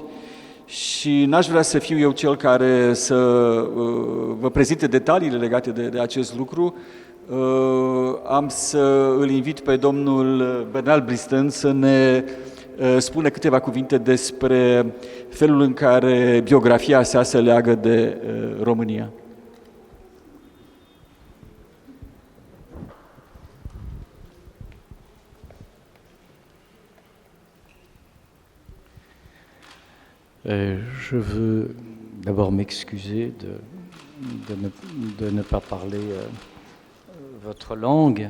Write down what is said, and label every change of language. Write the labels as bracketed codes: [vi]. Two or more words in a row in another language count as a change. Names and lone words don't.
[ro] Și n-aș vrea să fiu eu cel care să vă prezinte detaliile legate de acest lucru. Am să îl invit pe domnul Bernal Blistin să ne spună câteva cuvinte despre felul în care biografia sa se leagă de România. [fr] Je veux d'abord m'excuser de ne pas parler votre langue,